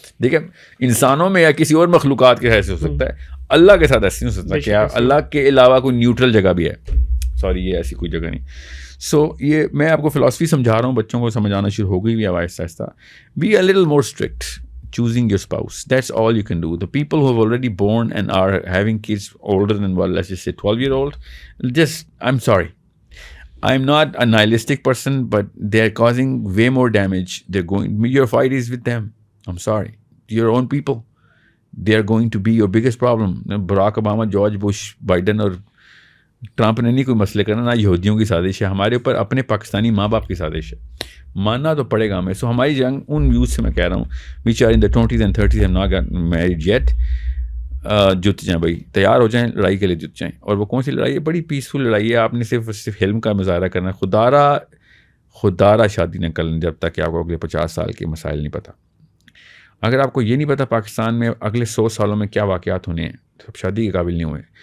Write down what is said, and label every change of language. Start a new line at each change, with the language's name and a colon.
Urdu: دیکھیں انسانوں میں یا کسی اور مخلوقات کے ایسے ہو سکتا ہے, اللہ کے ساتھ ایسے نہیں ہو سکتا کہ اللہ کے علاوہ کوئی نیوٹرل جگہ بھی ہے. سوری, یہ ایسی کوئی جگہ نہیں. سو یہ میں آپ کو فلاسفی سمجھا رہا ہوں, بچوں کو سمجھ آنا شروع ہو گئی بھی آہستہ آہستہ.
English: Be a little more strict choosing your spouse. That's all you can do. The people who have already born and are having kids older than, well, let's just say 12-year-old, just, I'm sorry. I'm not a nihilistic person, but they're causing way more damage. Your fight is with them. I'm sorry. Your own people. They are going to be your biggest problem.
Urdu: Barack Obama, George Bush, Biden اور Trump نے نہیں کوئی مسئلے کرنا, نہ یہودیوں کی سازش ہے, ہمارے اوپر اپنے پاکستانی ماں باپ کی سازش ہے. ماننا تو پڑے گا ہمیں. سو ہماری جنگ ان ویوز سے میں کہہ رہا ہوں
English: which are in the 20s and 30s have not gotten married yet.
Urdu: جت جائیں بھائی, تیار ہو جائیں, لڑائی کے لیے جت جائیں. اور وہ کون سی لڑائی ہے؟ بڑی پیسفل لڑائی ہے. آپ نے صرف علم کا مظاہرہ کرنا ہے. خدارہ شادی نہ کریں جب تک کہ آپ کو اگلے 50 سال کے مسائل نہیں پتہ. اگر آپ کو یہ نہیں پتہ پاکستان میں اگلے 100 سالوں میں کیا واقعات ہونے ہیں تو آپ شادی کے قابل نہیں ہوئے.